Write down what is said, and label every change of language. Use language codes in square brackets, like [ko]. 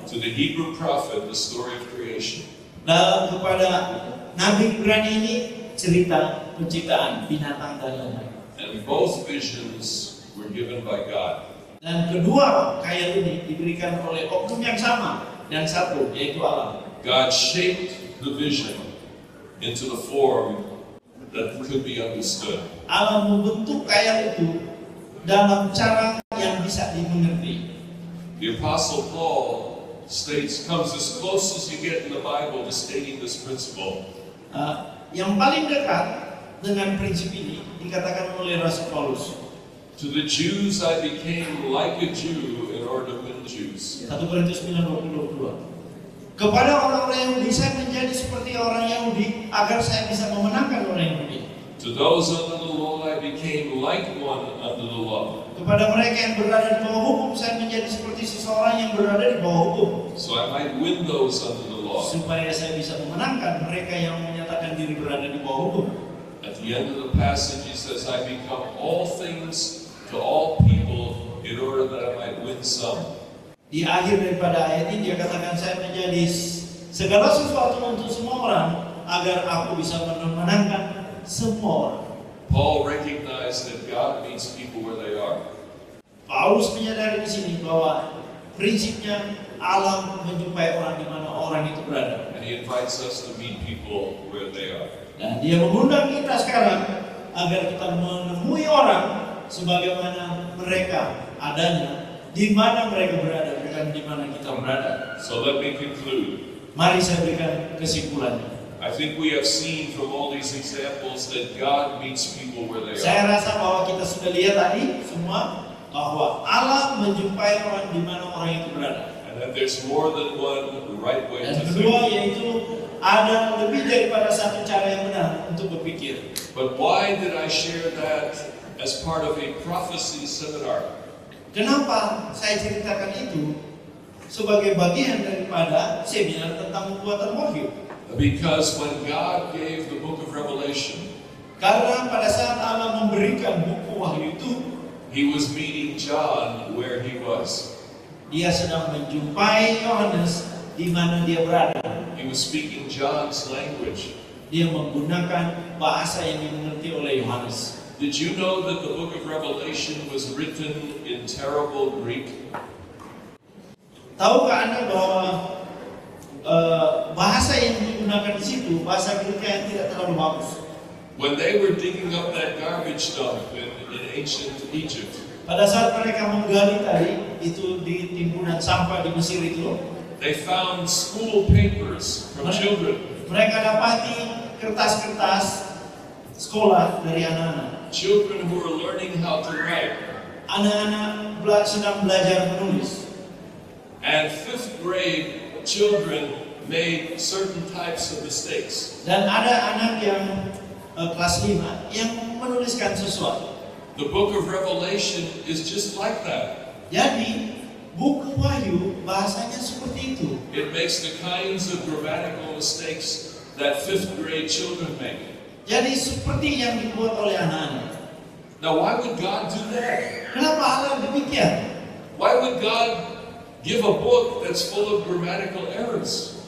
[en] To the Hebrew prophet, the story of creation. [id] Dan kepada Nabi Ibrani ini, cerita penciptaan binatang dan lain-lain. [en] And both visions were given by God. [id] Dan kedua khayal ini diberikan oleh oknum yang sama dan satu, yaitu Allah. [en] God shaped the vision into the form that could be understood. [id] Allah membentuk khayal itu dalam cara yang bisa dimengerti. [en] The Apostle Paul comes as close as you get in the Bible to stating this principle. [id] Yang paling dekat dengan prinsip ini dikatakan oleh Rasul Paulus. [en] To the Jews I became like a Jew in order to win the Jews. [id] 1 Korintus 9:22. Kepada orang-orang Yahudi saya menjadi seperti orang Yahudi agar saya bisa memenangkan orang Yahudi. [en] To those under the law I became like one under the law. [id] Kepada mereka yang berada di bawah hukum saya menjadi seperti seseorang yang berada di bawah hukum. [en] So I might win those under the law. [id] Supaya saya bisa memenangkan mereka yang menyatakan diri berada di bawah hukum. [en] At the end of the passage he says, I become all things to all people in order that I might win some. [id] Di akhir daripada ayat ini dia katakan saya menjadi segala sesuatu untuk semua orang agar aku bisa memenangkan semua orang. [en] Paul recognized that God meets people where they are. [id] Paulus menyadari di sini bahwa prinsipnya Allah menjumpai orang di mana orang itu berada. [en] And he invites us to meet people where they are. [id] Dan dia mengundang kita sekarang agar kita menemui orang sebagaimana mereka adanya, di mana mereka berada, bukan di mana kita berada. [en] So let me conclude. [id] Mari saya berikan kesimpulannya. [en] I think we have seen from all these examples that God meets people where they [id] Saya [en] are. [id] rasa bahwa kita sudah lihat tadi semua bahwa Allah menjumpai orang di mana orang itu berada. [en] And that there's more than one right way [id] Dan [en] to [id] kedua yaitu ada lebih daripada satu cara yang benar untuk berpikir. [en] But why did I share that as part of a prophecy seminar? [id] Kenapa saya ceritakan itu sebagai bagian daripada seminar tentang pembuatan wahyu? [en] Because when God gave the book of Revelation, [id] Karena pada saat Allah memberikan buku wahyu itu, [en] He was meeting John where he was. [id] Dia sedang menjumpai Yohanes di mana dia berada. [en] He was speaking John's language. [id] Dia menggunakan bahasa yang dimengerti oleh Yohanes. [en] Did you know that the book of Revelation was written in terrible Greek? [id] Tahukah Anda bahwa bahasa yang digunakan di situ bahasa Greek yang tidak terlalu bagus? [en] When they were digging up that garbage dump in ancient Egypt, [id] Pada saat mereka menggali tadi itu di timbunan sampah di Mesir itu, [en] they found school papers from children. [id] mereka dapati kertas-kertas sekolah dari anak-anak. [en] Children who were learning how to write. [id] Anak-anak sedang belajar menulis. [en] And fifth grade children made certain types of mistakes. [id] Dan ada anak yang kelas 5 yang menuliskan sesuatu. [en] The book of Revelation is just like that. [id] Jadi buku Wahyu bahasanya seperti itu. [en] It makes the kinds of grammatical mistakes that fifth grade children make. [id] Jadi seperti yang dibuat oleh anak-anak. [en] Now, why would God do that? [id] Kenapa Allah demikian? [en] Why would God give a book that's full of grammatical errors?